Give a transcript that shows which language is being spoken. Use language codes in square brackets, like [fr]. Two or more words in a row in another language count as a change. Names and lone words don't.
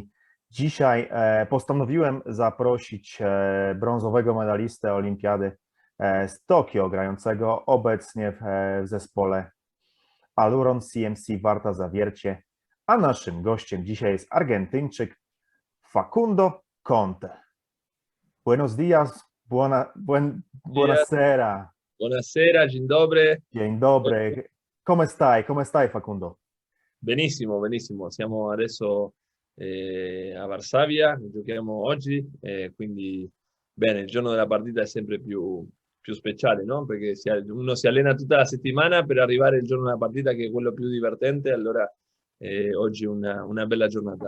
[pl] Dzisiaj postanowiłem zaprosić brązowego medalistę Olimpiady z Tokio, grającego obecnie w zespole Aluron CMC Warta Zawiercie, a naszym gościem dzisiaj jest Argentyńczyk Facundo Conte. [es] Buenos días, buonasera. [it] Buonasera, [pl] dzień dobry. Dzień dobry. [it] Come stai? Come stai, Facundo? Benissimo, benissimo. Siamo adesso a Varsavia, giochiamo oggi, quindi bene, il giorno della partita è sempre più speciale, no? Perché uno si allena tutta la settimana per arrivare il giorno della partita che è quello più divertente, allora oggi è una bella giornata.